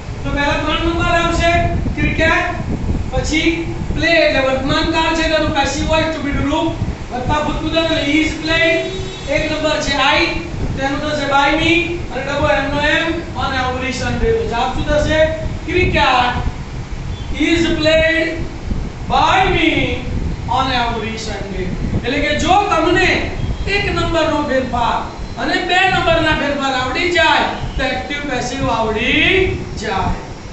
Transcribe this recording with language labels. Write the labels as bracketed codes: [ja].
[gu] તો પહેલા 3 નંબર આવશે ક્રિકેટ, પછી પ્લે એટલે વર્તમાન કાળ છે તેનું પેસિવ વોઇસ ટુ બી નું રૂપ વત્તા ભૂતપૂર્વ એટલે [en] is played. [gu] 1 નંબર છે I, તેનું થશે [en] by me [gu] અને ડબો એમનો એમ અને [en] every Sunday. [gu] તો જવાબ શું થશે? [en] Cricket is played by me on every Sunday. [gu] એટલે કે જો તમને 1 નંબરનો ફેરફાર અને 2 નંબરના ફેરફાર આવડી જાય તો એક્ટિવ પેસિવ આવડી જાય.